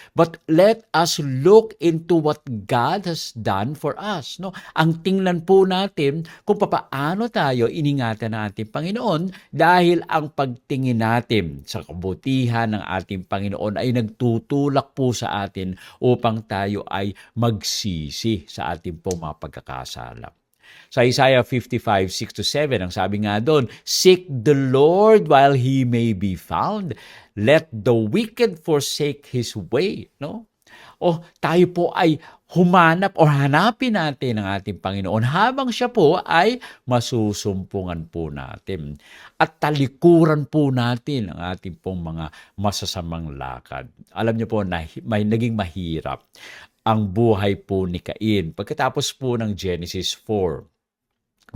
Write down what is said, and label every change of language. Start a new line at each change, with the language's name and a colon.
English: But let us look into what God has done for us. No?
Filipino: Ang tingnan po natin kung papaano tayo iningatan ng ating Panginoon dahil ang pagtingin natin sa kabutihan ng ating Panginoon ay nagtutulak po sa atin upang tayo ay magsisi sa ating pong mga pagkakasala. Sa Isaiah 55:6-7, ang sabi nga doon,
English: seek the Lord while He may be found. Let the wicked forsake his way. No?
Filipino: O tayo po ay humanap o hanapin natin ang ating Panginoon habang siya po ay masusumpungan po natin. At talikuran po natin ang ating pong mga masasamang lakad. Alam niyo po na may naging mahirap ang buhay po ni Cain pagkatapos po ng Genesis 4.